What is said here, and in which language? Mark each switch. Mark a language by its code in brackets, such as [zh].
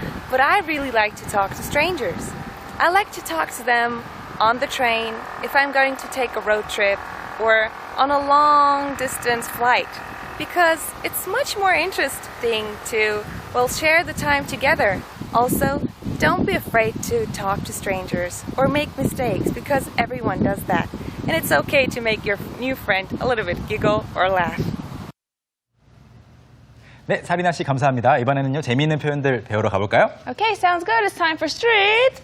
[en] But I really like to talk to strangers. I like to talk to them on the train, if I'm going to take a road trip, or on a long distance flight, because it's much more interesting to, well, share the time together. Also, don't be afraid to talk to strangers or make mistakes, because everyone does that. And it's okay to make your new friend a little bit giggle or laugh. [ko] 네, 사리나 씨 감사합니다. 이번에는요 재미있는 표현들 배우러 가볼까요? [en] Okay, sounds good. It's time for Street